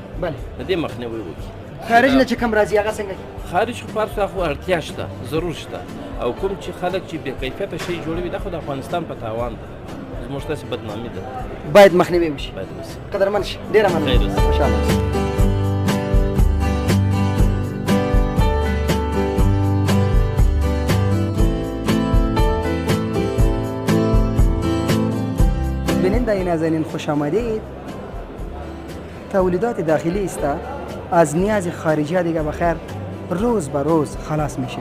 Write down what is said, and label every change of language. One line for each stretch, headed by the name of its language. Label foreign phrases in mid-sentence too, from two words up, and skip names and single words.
Pashto: بله د دې مخنیوی وکړي. خارج نه چې کوم راځي هغه څنګه؟ خارج خو پر خو اړتیا شته ضرور شته او کوم چې خلک چې بې کیفیته شی جوړوي دا خو د افغانستان په تاوان ده زموږ تاسې بدنامي ده باید مخنیوی وشي. باید وشي. قدرمن شي ډېره مننه خیر اوسه. انشاءالله.
Persian: بیننده نازنین خوش آمدید. تولیدات داخلی است از نیاز خارجی ها دیگه بخیر روز به روز خلاص میشیم.